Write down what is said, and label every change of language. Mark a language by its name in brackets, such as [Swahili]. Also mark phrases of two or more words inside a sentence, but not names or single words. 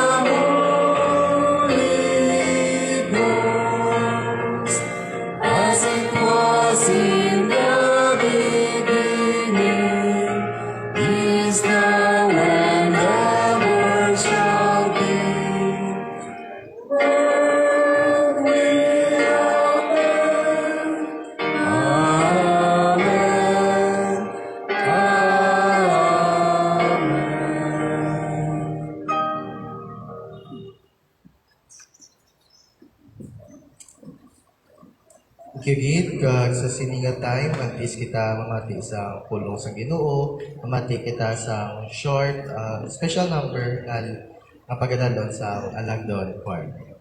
[English] Holy Ghost, as it was in the beginning, is now, and ever shall be. World without end. Amen. Amen. [Hiligaynon] Kigit kag sa sininga time, at kita mamati sa pulong sa Ginoo, mamati kita sa [English] short special number [Hiligaynon] nga pagadalon sa Alagdon Choir.